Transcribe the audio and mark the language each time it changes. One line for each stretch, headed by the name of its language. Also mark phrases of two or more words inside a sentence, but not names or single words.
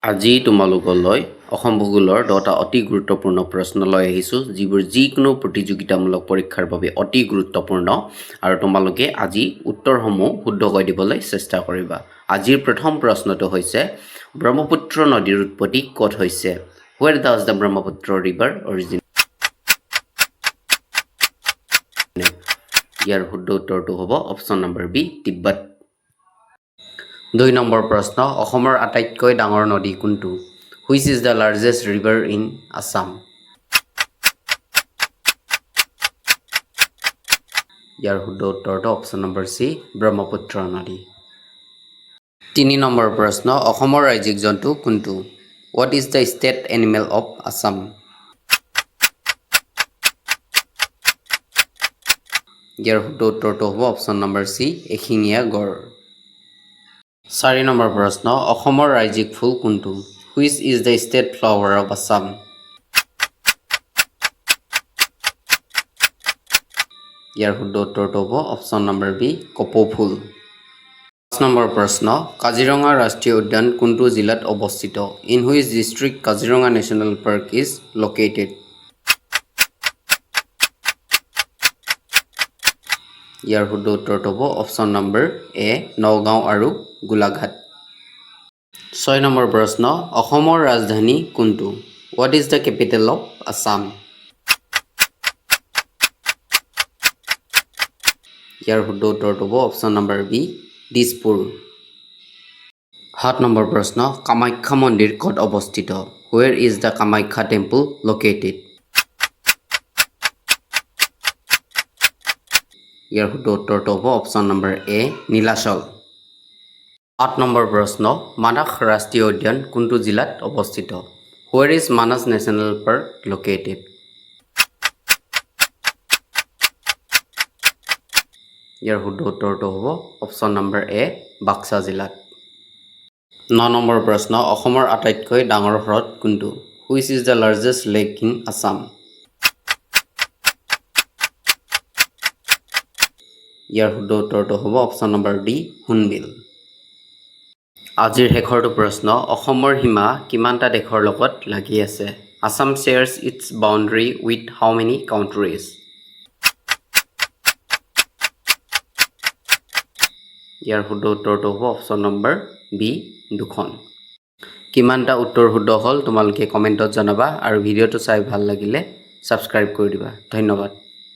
Assamese: আজি তোমালোকলৈ অসম ভূগোলৰ 10টা অতি গুৰুত্বপূৰ্ণ প্ৰশ্ন লৈ আহিছো যিবোৰ যিকোনো প্ৰতিযোগিতামূলক পৰীক্ষাৰ বাবে অতি গুৰুত্বপূৰ্ণ আৰু তোমালোকে আজি উত্তৰসমূহ শুদ্ধকৈ দিবলৈ চেষ্টা কৰিবা আজিৰ প্ৰথম প্ৰশ্নটো হৈছে ব্ৰহ্মপুত্ৰ নদীৰ উৎপত্তি ক'ত হৈছে
English: Where does the Brahmaputra river originate
Assamese: ইয়াৰ শুদ্ধ উত্তৰটো হ'ব অপচন নম্বৰ বি তিব্বত 2 নম্বৰ প্ৰশ্ন অসমৰ আটাইতকৈ ডাঙৰ নদী কোনটো
English: Which is the largest river in Assam
Assamese: ইয়াৰ শুদ্ধ উত্তৰটো অপচন নম্বৰ সি ব্ৰহ্মপুত্ৰ নদী 3 নম্বৰ প্ৰশ্ন অসমৰ ৰাজ্যিক জন্তু কোনটো
English: What is the state animal of Assam
Assamese: ইয়াৰ শুদ্ধ উত্তৰটো হ'ব অপচন নম্বৰ সি এশিঙীয়া গড় 4 নম্বৰ প্ৰশ্ন অসমৰ ৰাজ্যিক ফুল কোনটো
English: Which is the state flower of Assam
Assamese: ইয়াৰ শুদ্ধ উত্তৰটো হ'ব অপচন নম্বৰ বি কপৌ ফুল 5 নম্বৰ প্ৰশ্ন কাজিৰঙা ৰাষ্ট্ৰীয় উদ্যান কোনটো জিলাত অৱস্থিত
English: In which district Kaziranga National Park is located
Assamese: ইয়াৰ শুদ্ধ উত্তৰটো হ'ব অপচন নম্বৰ এ নগাঁও আৰু গোলাঘাট 6 নম্বৰ প্ৰশ্ন অসমৰ ৰাজধানী কোনটো
English: What is the capital of Assam
Assamese: ইয়াৰ শুদ্ধ উত্তৰটো হ'ব অপচন নম্বৰ বি দিছপুৰ 7 নম্বৰ প্ৰশ্ন কামাখ্যা মন্দিৰ ক'ত অৱস্থিত
English: Where is the Kamakhya temple located
Assamese: ইয়াৰ শুদ্ধ উত্তৰটো হ'ব অপচন নম্বৰ এ নীলাচল 8 নম্বৰ প্ৰশ্ন মানাস ৰাষ্ট্ৰীয় উদ্যান কোনটো জিলাত অৱস্থিত
English: Where is Manas National Park located
Assamese: ইয়াৰ শুদ্ধ উত্তৰটো হ'ব অপচন নম্বৰ এ বাক্সা জিলাত 9 নম্বৰ প্ৰশ্ন অসমৰ আটাইতকৈ ডাঙৰ হ্ৰদ কোনটো
English: Which is the largest lake in Assam
Assamese: ইয়াৰ শুদ্ধ উত্তৰটো হ'ব অপচন নম্বৰ ডি হুনবিল আজিৰ শেষৰটো প্ৰশ্ন অসমৰ সীমা কিমানটা দেশৰ লগত লাগি আছে
English: Assam shares its boundary with how many countries
Assamese: ইয়াৰ শুদ্ধ উত্তৰটো হ'ব অপচন নম্বৰ বি দুখন কিমানটা উত্তৰ শুদ্ধ হ'ল তোমালোকে কমেন্টত জনাবা আৰু ভিডিঅটো চাই ভাল লাগিলে সাবস্ক্ৰাইব কৰি দিবা ধন্যবাদ